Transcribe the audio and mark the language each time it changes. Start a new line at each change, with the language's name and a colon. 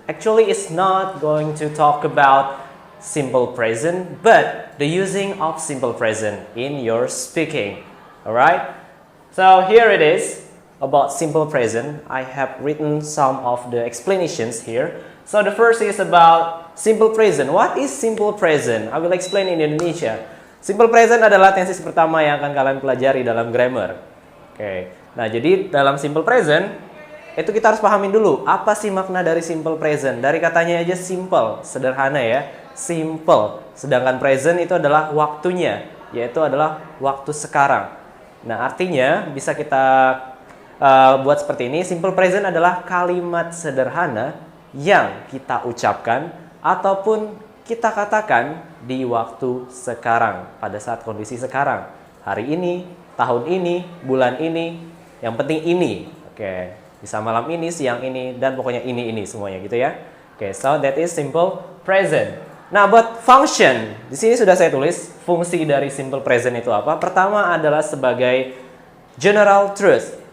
English: Actually, it's not going to talk about simple present, but the using of simple present in your speaking. Alright? So here it is. About simple present, I have written some of the explanations here. So the first is about simple present. What is simple present? I will explain in Indonesia.
Indonesian: Simple present adalah tenses pertama yang akan kalian pelajari dalam grammar. Oke. Nah, jadi dalam simple present itu kita harus pahamin dulu apa sih makna dari simple present. Dari katanya aja simple, sederhana ya. Simple. Sedangkan present itu adalah waktunya, yaitu adalah waktu sekarang. Nah, artinya bisa kita buat seperti ini. Simple present adalah kalimat sederhana yang kita ucapkan ataupun kita katakan di waktu sekarang, pada saat kondisi sekarang, hari ini, tahun ini, bulan ini, yang penting ini. Oke, bisa malam ini, siang ini, dan pokoknya ini semuanya gitu ya. Oke,
English: so that is simple present.
Indonesian: Nah, buat function, di sini sudah saya tulis fungsi dari simple present itu apa. Pertama adalah sebagai general truth.